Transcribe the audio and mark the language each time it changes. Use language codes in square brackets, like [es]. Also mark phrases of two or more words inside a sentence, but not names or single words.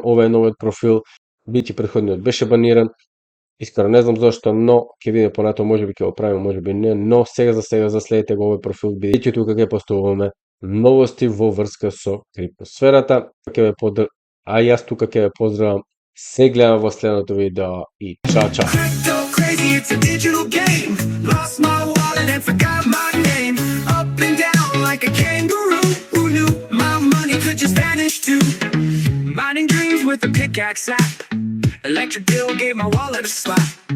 [mk] Ова е новиот профил, бидејќи претходниот беше баниран. Искрено не знам зошто, но ќе видиме понатаму, можеби ќе го правиме, можеби не, но сега заследете го овој профил, бидејќи тука ќе поставуваме новости во врска со криптосферата. А јас тука ќе ве поздравам. Се гледаме во следното видео и чао, чао. [en] Crazy, it's a digital game. Lost my wallet and forgot my name. Up and down like a kangaroo. Who knew my money could just vanish too? Mining dreams with a pickaxe app. Electric bill gave my wallet a slap.